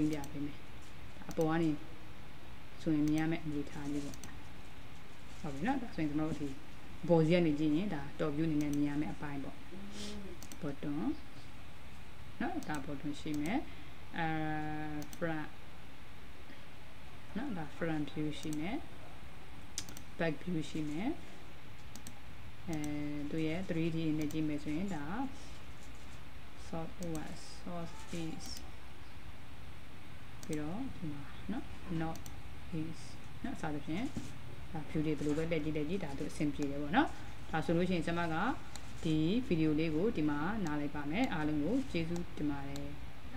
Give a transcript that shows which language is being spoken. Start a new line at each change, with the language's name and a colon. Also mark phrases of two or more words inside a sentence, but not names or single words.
Burmese: ပြပေးမယ်အပေါ်ကနေဆိုရင်မြင်ရမယ့်အနေထားလေးပေါ့ဟုတ်ပြီနော်ဒါဆိုရင်ကျွန်တော်တို့ဒီဘော်စီကနေကြည့်ရင်ဒါ
English: top view
Burmese: အနေနဲ့မြင်ရမယ့်အပိုင်းပေါ့ button နော်ဒါ button ရှိမယ်front နော်ဒါ
English: front view
Burmese: ရှိမယ်
English: back view
Burmese: ရှိမယ် သူရဲ့ 3D နဲ့ကြည့်မယ်ဆိုရင်ဒါ
English: south west south east
Burmese: ပြီးတော့ဒီမှာနော်
English: north east
Burmese: နော်စသဖြင့်ဒါ view တွေဘယ်လိုပဲလက်ကြည့်ဒါသူအဆင်ပြေတယ်ပေါ့နော်ဒါဆိုလို့ရှိရင်ကျွန်မကဒီဗီဒီယိုလေးကိုဒီမှာနားလိုက်ပါမယ်အားလုံးကိုကျေးဇူးတင်ပါတယ်